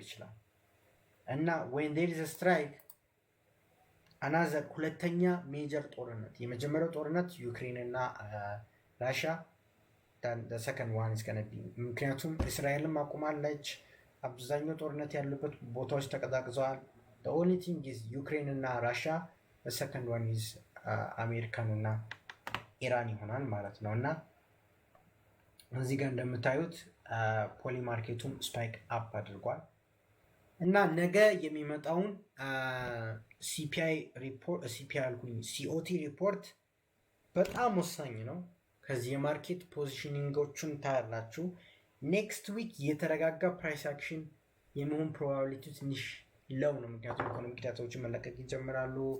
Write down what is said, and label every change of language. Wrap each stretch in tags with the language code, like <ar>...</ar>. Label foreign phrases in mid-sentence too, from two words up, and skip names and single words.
<am>ይችላል እና</am> <en>when there is strike another</en> <am>ሁለተኛ ሜጀር ጦርነት የመጀመሪያው ጦርነት ዩክሬን እና ራሽያ</am> <en>second one is gonna be</en> <am>ምክንያቱም እስራኤልም አቁማለች። አብዛኛው ጦርነት ያሉበት ቦታዎች ተቀዛቅዘዋል።</am> <en>the only thing is</en> <am>ዩክሬን እና ራሽያ</am> <en>the second one is</en> <am>አሜሪካን እና ኢራን ይሆናል ማለት ነው። እና እዚህ ጋር እንደምታዩት ፖሊ ማርኬቱም</am> <en>spike up</en> <am>አድርጓል እና ነገ የሚመጣውን</am> <en>COT report</en> <am>በጣም ወሳኝ ነው። ከዚህ የማርኬት ፖዚሽኒንጎቹን ታያላችሁ።</am> <en>next week</en> <am>የተረጋጋ</am> <en>price action</en> <am>የመሆን ፕሮባቢሊቲ ትንሽ ለው ነው። ምክንያቱም ኢኮኖሚክ ዳታዎችን መለቀቅ ይጀምራሉ።</am>